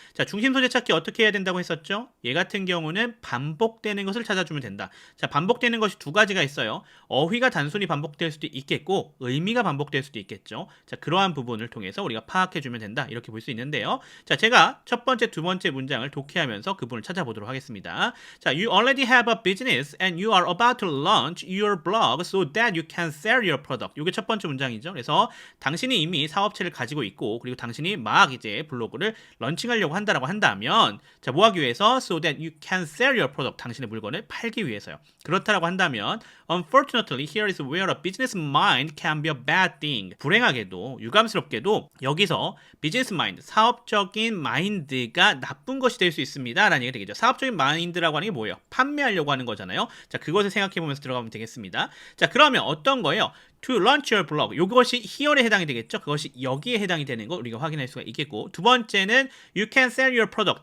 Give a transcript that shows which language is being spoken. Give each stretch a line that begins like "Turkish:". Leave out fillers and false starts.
Korean: 자, 중심 소재 찾기 어떻게 해야 된다고 했었죠? 얘 같은 경우는 반복되는 것을 찾아주면 된다. 자, 반복되는 것이 두 가지가 있어요. 어휘가 단순히 반복될 수도 있겠고 의미가 반복될 수도 있겠죠. 자, 그러한 부분을 통해서 우리가 파악해주면 된다. 이렇게 볼 수 있는데요. 자, 제가 첫 번째, 두 번째 문장을 독해하면서 그 부분을 찾아보도록 하겠습니다.
English: 자, you already have a business and you are about to launch your blog so that you can sell your product.
Korean: 이게 첫 번째 문장이죠. 그래서 당신이 이미 사업체를 가지고 있고 그리고 당신이 막 이제 블로그를 런칭하려고 한다라고 한다면, 자, 뭐 하기 위해서?
English: so that you can sell your product.
Korean: 당신의 물건을 팔기 위해서요. 그렇다라고 한다면
English: unfortunately here is where a business mind can be a bad thing.
Korean: 불행하게도 유감스럽게도 여기서 business mind, 사업적인 마인드가 나쁜 것이 될 수 있습니다 라는 얘기가 되겠죠. 사업적인 마인드라고 하는 게 뭐예요? 판매하려고 하는 거잖아요. 자, 그것을 생각해 보면서 들어가면 되겠습니다. 자, 그러면 어떤 거예요?
English: To launch your blog.
Korean: 이것이 here에 해당이 되겠죠. 그것이 여기에 해당이 되는 거 우리가 확인할 수가 있겠고, 두 번째는
English: you can sell your product.